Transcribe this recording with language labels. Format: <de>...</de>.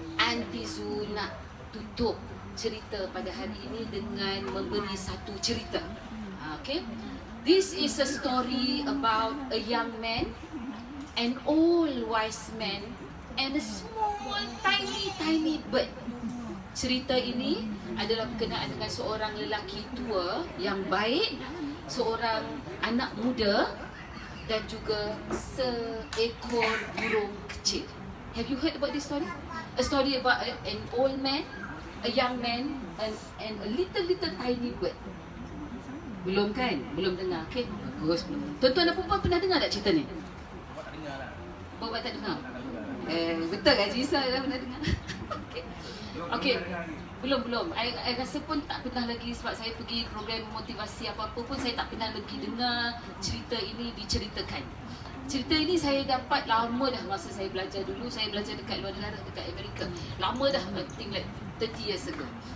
<ms>Aunty Zu nak tutup cerita pada hari ini dengan memberi satu cerita.</ms> <en>Okay, this is a story about a young man, an old wise man, and a small tiny bird.</en> <ms>Cerita ini adalah berkenaan dengan seorang lelaki tua yang baik, seorang anak muda dan juga seekor burung kecil.</ms> <en>Have you heard about this story? A story about an old man, a young man, and a little tiny bird.</en> <ms>Belum kan? Belum dengar. Okay, bagus. Tuan-tuan dan puan pernah dengar tak cerita ni? Bapak tak dengar lah. Bapak tak dengar? Betul kan? Jisa dah pernah dengar. Okay. Belum. I rasa pun tak pernah lagi, sebab saya pergi program motivasi apa-apa pun saya tak pernah lagi dengar cerita ini diceritakan. Cerita ini saya dapat lama dah masa saya belajar dulu. Saya belajar dekat luar negara, dekat Amerika. Lama dah,</ms> <en>I think like 30 years ago.</en>